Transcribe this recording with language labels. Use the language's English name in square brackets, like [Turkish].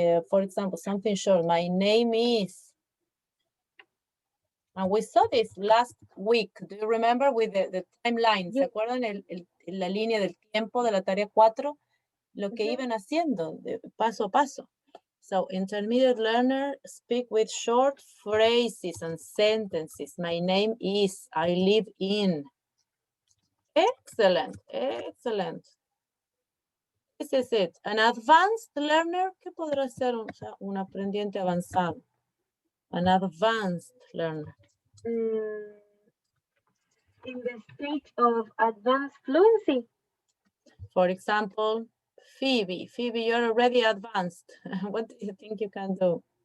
[English] For example, something short. My name is. And we saw this last week. Do you remember with the timeline? [Spanish] ¿Se acuerdan la línea del tiempo de la tarea 4? Lo que iban haciendo de paso a paso. [English] So intermediate learner speak with short phrases and sentences. My name is, I live in. Excellent, excellent. This is it. An advanced learner, [Spanish] ¿qué podrá ser un aprendiente avanzado? [English] An advanced learner. In the stage of advanced fluency. For example, Phoebe. Phoebe, you're already advanced. What do you think you can do?